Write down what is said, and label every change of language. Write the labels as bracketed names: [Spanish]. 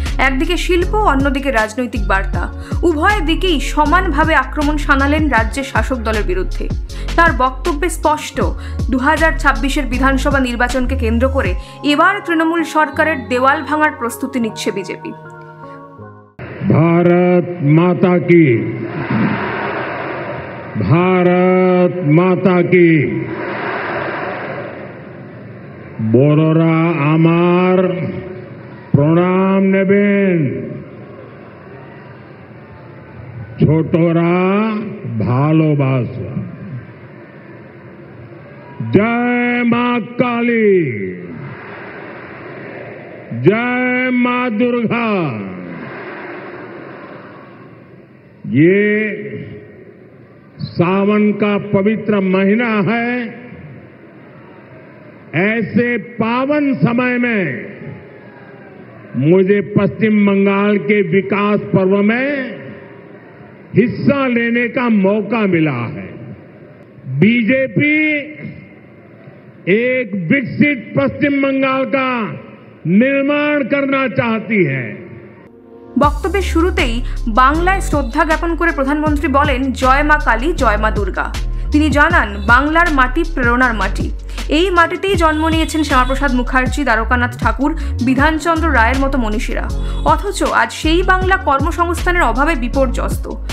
[Bangla] একদিকে শিল্প, অন্যদিকে রাজনৈতিক বার্তা, উভয় দিকেই সমানভাবে আক্রমণ শানালেন রাজ্যের শাসক দলের বিরুদ্ধে। তার বক্তব্যে স্পষ্ট, 2026-এর বিধানসভা নির্বাচনকে কেন্দ্র করে এবার তৃণমূল সরকারের দেওয়াল ভাঙার প্রস্তুতি নিচ্ছে বিজেপি। [Hindi] भारत माता की, भारत माता की। [Bangla] বড়রা আমার প্রণাম নেবেন, ছোটরা ভালোবাসা। জয় মা কালী, [Hindi] जय मां दुर्गा। ये सावन का पवित्र महीना है। ऐसे पावन समय में मुझे पश्चिम बंगाल के विकास पर्व में हिस्सा लेने का मौका मिला है। बीजेपी एक विकसित पश्चिम बंगाल का निर्माण करना चाहती है। [Bangla] বক্তব্যের শুরুতেই বাংলায় শ্রদ্ধা জ্ঞাপন করে প্রধানমন্ত্রী বলেন, জয় মা কালী, জয় মা দুর্গা। তিনি জানান, বাংলার মাটি প্রেরণার মাটি। এই মাটিতেই জন্ম নিয়েছেন শ্যামাপ্রসাদ মুখার্জি, দ্বারকানাথ ঠাকুর, বিধানচন্দ্র রায়ের মতো মনীষীরা। অথচ আজ সেই বাংলা কর্মসংস্থানের অভাবে বিপর্যস্ত।